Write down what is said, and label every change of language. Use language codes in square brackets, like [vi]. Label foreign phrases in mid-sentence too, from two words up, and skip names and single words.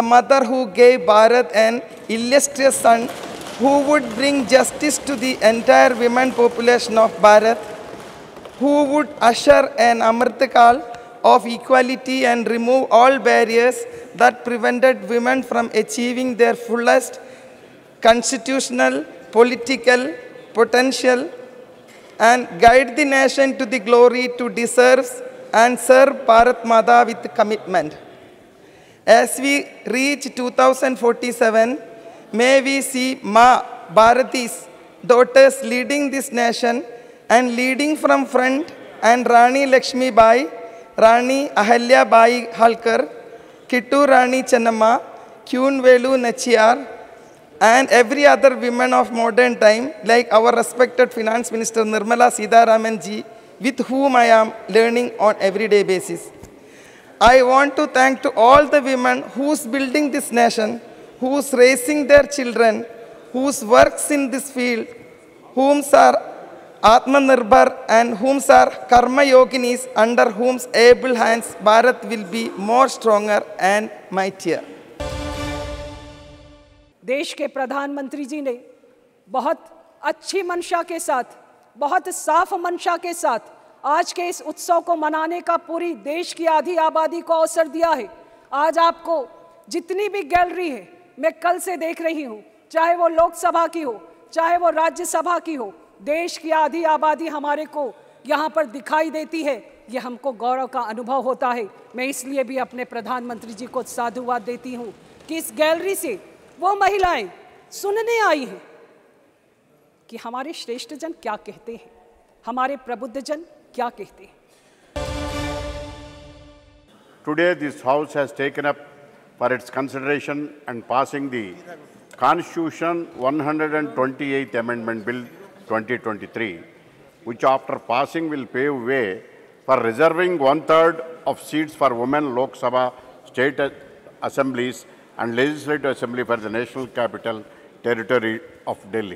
[en] mother who gave Bharat an illustrious son who would bring justice to the entire women population of Bharat, who would usher an Amritakal of equality and remove all barriers that prevented women from achieving their fullest constitutional, political potential, and guide the nation to the glory to deserve and serve Bharat Mata with commitment. As we reach 2047, may we see Ma Bharati's daughters leading this nation and leading from front, and Rani Lakshmi Bai, Rani Ahalya Bai Halkar, Kittu Rani Channamma, Kyun Velu Nachiyar, and every other woman of modern time, like our respected Finance Minister Nirmala Sitharaman ji, with whom I am learning on everyday basis. I want to thank to all the women who's building this nation, who's raising their children, whose works in this field, whom's are Atmanirbhar and whom's are Karma Yoginis, under whom's able hands Bharat will be more stronger and mightier. [hi] देश के प्रधानमंत्री जी ने बहुत अच्छी मंशा के साथ, बहुत साफ मंशा के साथ आज के इस उत्सव को मनाने का पूरी देश की आधी आबादी को अवसर दिया है। आज आपको जितनी भी गैलरी है, मैं कल से देख रही हूँ, चाहे वो लोकसभा की हो, चाहे वो राज्यसभा की हो, देश की आधी आबादी हमारे को यहाँ पर दिखाई देती है। ये हमको गौरव का अनुभव होता है। मैं इसलिए भी अपने प्रधानमंत्री जी को साधुवाद देती हूँ कि इस गैलरी से वो महिलाएं सुनने आई हैं कि हमारे श्रेष्ठ जन क्या कहते हैं, हमारे प्रबुद्ध जन क्या कहते हैं। [en] Today this house has taken up for its consideration and passing the Constitution 128th Amendment Bill 2023, which after passing will pave way for reserving 1/3 of seats for women Lok Sabha, state assemblies and Legislative Assembly for the National Capital Territory of Delhi.